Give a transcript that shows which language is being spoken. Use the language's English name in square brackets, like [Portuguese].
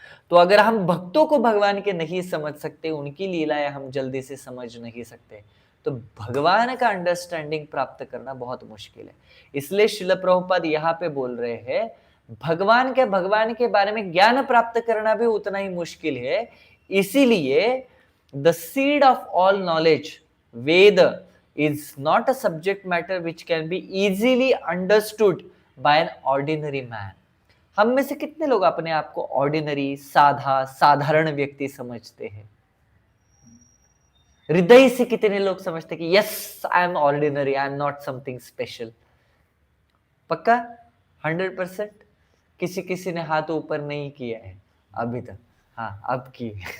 [Hindi] तो अगर हम भक्तों को भगवान के नहीं समझ सकते, उनकी लीलाएं हम जल्दी से समझ नहीं सकते, तो भगवान का अंडरस्टैंडिंग प्राप्त करना बहुत मुश्किल है। इसलिए श्रील प्रभुपाद यहाँ पे बोल रहे हैं भगवान के बारे में ज्ञान प्राप्त करना भी उतना ही मुश्किल है। [English] इसीलिए the seed of all knowledge, Veda, is not a subject matter which can be easily understood by an ordinary man. [Hindi] हम में से कितने लोग अपने आप को ऑर्डिनरी, साधारण व्यक्ति समझते हैं? हृदय से कितने लोग समझते हैं कि [English] Yes I am ordinary, I am not something special? [Hindi] पक्का 100%? किसी ने हाथ ऊपर नहीं किया है अभी तक? हाँ, अब की।